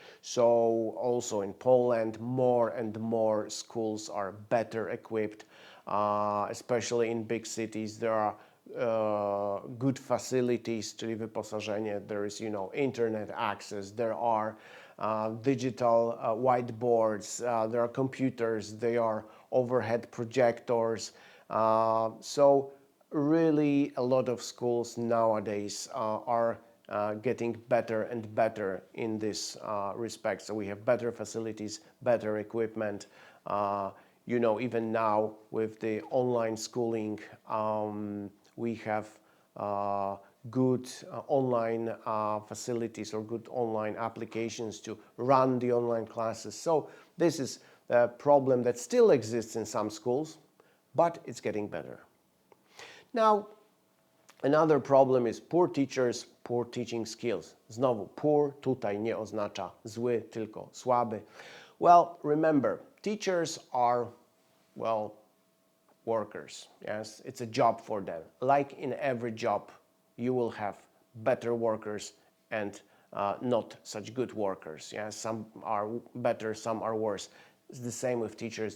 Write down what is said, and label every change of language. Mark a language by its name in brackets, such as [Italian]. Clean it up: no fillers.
[English] So also in Poland, more and more schools are better equipped, especially in big cities. There are good facilities, [Polish] czyli wyposażenie. [English] There is, you know, internet access. There are digital whiteboards. There are computers. There are overhead projectors. So really, a lot of schools nowadays are getting better and better in this respect. So we have better facilities, better equipment. You know, even now with the online schooling, we have good online facilities or good online applications to run the online classes. So this is a problem that still exists in some schools, but it's getting better. Now, another problem is poor teachers, poor teaching skills. [Polish] Znowu, poor tutaj nie oznacza zły, tylko słaby. [English] Well, remember, teachers are, well, workers. Yes, it's a job for them. Like in every job, you will have better workers and not such good workers. Yes, some are better, some are worse. It's the same with teachers.